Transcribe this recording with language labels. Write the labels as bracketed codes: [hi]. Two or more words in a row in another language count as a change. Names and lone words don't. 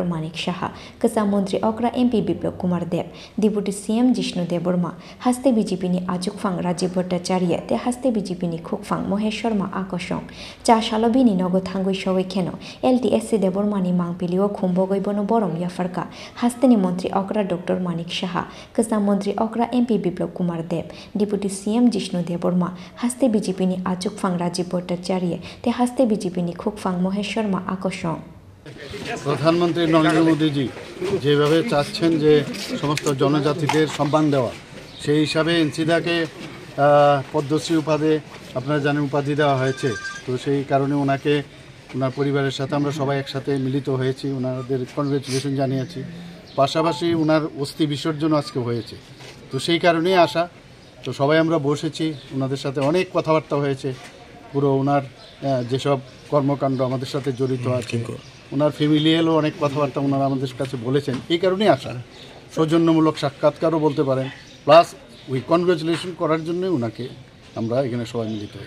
[trp] Manik Shah Kasa Montri Okra MP Biplop Kumar Deb Deputy CM Jishnu Deborma, Haste BJP ni Achukfang Rajiv Bhattacharya, te Haste BJP ni Khukfang Mohesh Sharma Akoshong, Cha Shalobini Nogo Thangui Showe Keno, LTSC Deborma ni Mangpilio Kumbogoi Bono Borom Yafarka, Haste ni Montri Okra Dr. Manik Shah, Kasa Montri Okra MP Biplop Kumar Deb, Deputy CM Jishnu Deborma, Haste BJP ni Achukfang Rajiv Bhattacharya, te Haste BJP ni Khukfang Mohesh Sharma Akoshong. [bn] প্রধানমন্ত্রী নরেন্দ্র মোদীজি যেভাবে চাচ্ছেন যে সমস্ত জনজাতিদের সম্মান দেওয়া সেই হিসাবে এনসিদাকে পদ্মশ্রী উপাধি আপনারা জানেন উপাধি দেওয়া হয়েছে তো সেই কারণে ওনাকে ওনার পরিবারের সাথে আমরা সবাই একসাথে মিলিত হয়েছি ওনাদের কনগ্রেচুলেশন জানিয়েছি পাশাপাশি ওনার অস্থি বিসর্জন আজকে হয়েছে তো সেই কারণেই আসা তো সবাই আমরা বসেছি ওনাদের সাথে অনেক কথাবার্তা হয়েছে পুরো ওনার যেসব কর্মকাণ্ড আমাদের সাথে জড়িত আছে ওনার ফ্যামিলিয়ালও অনেক কথাবার্তা ওনারা আমাদের কাছে বলেছেন এই কারণেই আসা সৌজন্যমূলক সাক্ষাৎকারও বলতে পারেন প্লাস ওই কনগ্রেচুলেশন করার জন্যই ওনাকে আমরা এখানে সবাই মিলিত হই